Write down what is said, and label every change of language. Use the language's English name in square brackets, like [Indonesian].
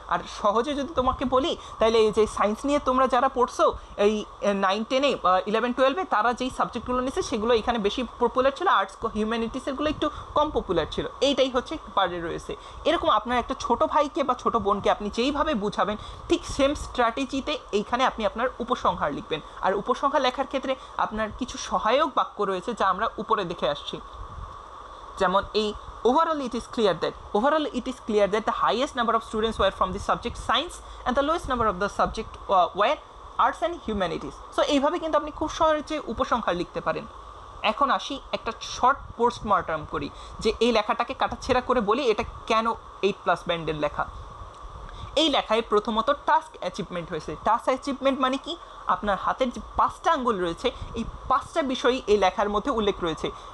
[Bangla] আর সহজে যদি তোমাকে বলি তাহলে এই যে সায়েন্স নিয়ে তোমরা যারা পড়ছো এই 9, 10, 11, 12 তারা যেই সাবজেক্টগুলো নিয়েছে সেগুলো এখানে বেশি পপুলার ছিল, আর্টস হিউম্যানিটিসেরগুলো একটু কম পপুলার ছিল। এইটাই হচ্ছে বারে রয়েছে। এরকম আপনার একটা ছোট ভাইকে বা ছোট বোনকে আপনি যেইভাবে বুঝাবেন ঠিক সেম স্ট্র্যাটেজিতে এইখানে আপনি আপনার উপসংহার লিখবেন। আর উপসংহার লেখার ক্ষেত্রে আপনার কিছু সহায়ক বাক্য রয়েছে যা আমরা উপরে দেখে আসছি, যেমন এই [English] overall it is clear that the highest number of students were from the subject science and the lowest number of the subject were arts and humanities. [Bangla] So এইভাবে কিন্তু আপনি খুব সহজে উপসংহার লিখতে পারেন। এখন আসি একটা শর্ট পোস্টমর্টম করি, যে এই লেখাটাকে কাটাছেঁড়া করে বলি এটা কেন 8+ ব্যান্ডের লেখা। এই লেখায় প্রথমত টাস্ক অ্যাচিভমেন্ট হয়েছে। টাস্ক অ্যাচিভমেন্ট মানে কি? আপনার হাতের যে 5টা আঙ্গুল রয়েছে এই 5টা বিষয়ই এই লেখার মধ্যে উল্লেখ রয়েছে।